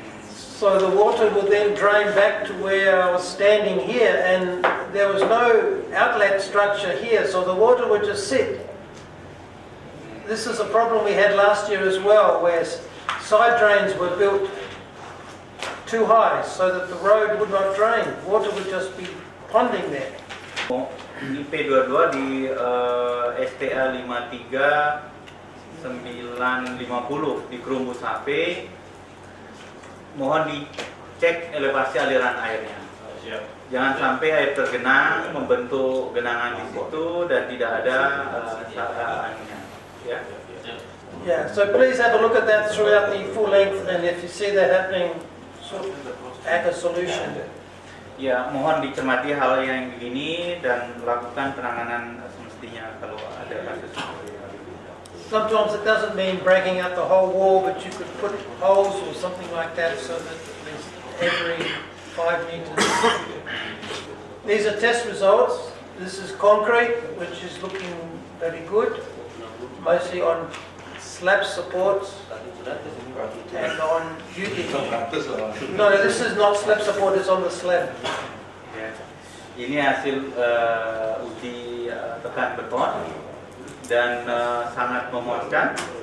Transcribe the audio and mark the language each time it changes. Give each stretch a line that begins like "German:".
English: So the water will then drain back to where I was standing here, and there was no outlet structure here, so the water would just sit. This is a problem we had last year as well, where side drains were built too high so that the road would not drain. Water would just be ponding there.
Indonesian: Di P22 di STA 53950 di Kerumbus HP. Mohon dicek elevasi aliran airnya. Jangan sampai air tergenang membentuk genangan di situ dan tidak ada sarannya. Ya.
English: Yeah, so please have a look at that throughout the full length, and if you see that happening, sort of add a solution.
Indonesian: Ya, mohon dicermati hal yang begini dan lakukan penanganan semestinya kalau ada kasus seperti ini.
English: Sometimes it doesn't mean breaking out the whole wall, but you could put holes or something like that so that there's every 5 meters. These are test results. This is concrete, which is looking very good, mostly on slab supports and on UD. No, this is not slab support, it's on the slab.
Indonesian: Ya. Ini hasil uji tekan beton dan sangat memuaskan.